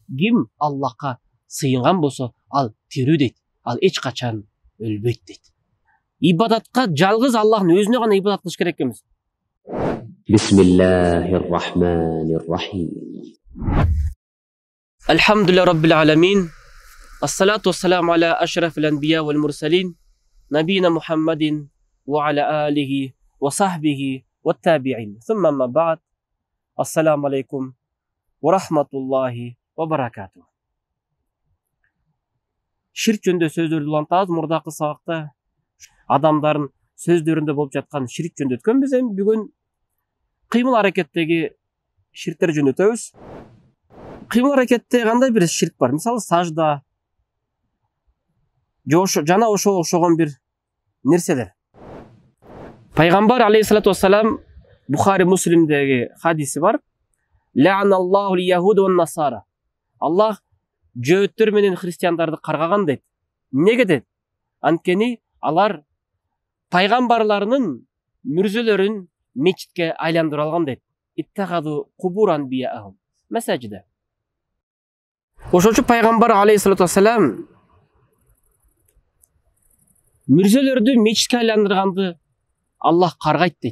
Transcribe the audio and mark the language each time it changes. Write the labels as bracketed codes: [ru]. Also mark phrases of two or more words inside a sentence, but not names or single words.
[ky] Ким Аллахка сыйынган болсо, ал тирүү дейт. Ал эч качан өлбөйт дейт. Ибадатка жалгыз Аллахтын өзүнө гана ибадат кылыш керек эмес. [ar] بسم الله الرحمن الرحيم. الحمد لله رب العالمين. الصلاة والسلام على أشرف الأنبياء والمرسلين. نبينا محمدٍ وعلى آله وصحبه والتابعين. ثم أما بعد. السلام عليكم ورحمة الله وبركاته. [ky] Ширк жөнүндө сөздөрдү улантабыз. Мурдакы сабакта адамдардын сөздөрүндө болуп жаткан ширк жөнүндө өткөнбүз. Эми бүгүн кыймыл аракеттеги ширктер жөнүндө өтөбүз. Кыймыл аракетте кандай бир ширк бар? Мисалы сажда, жана ошого окшогон бир нерселер. Пайгамбар [ar] عليه الصلاة والسلام [ky] Бухари Муслимдеги хадиси бар. [ar] لعن الله اليهود والنصارى. [ky] Аллах жөөттөр менен христиандарды каргаган дейт. Неге дейт? Анткени алар пайгамбарларынын мүрзөлөрүн мечитке айландырып алган дейт. [ar] اتخذوا قبور أنبيائهم مساجد. [ky] Ошон үчүн пайгамбар [ar] عليه الصلاة والسلام [ky] мүрзөлөрдү мечитке айландырганды Аллах каргайт дейт.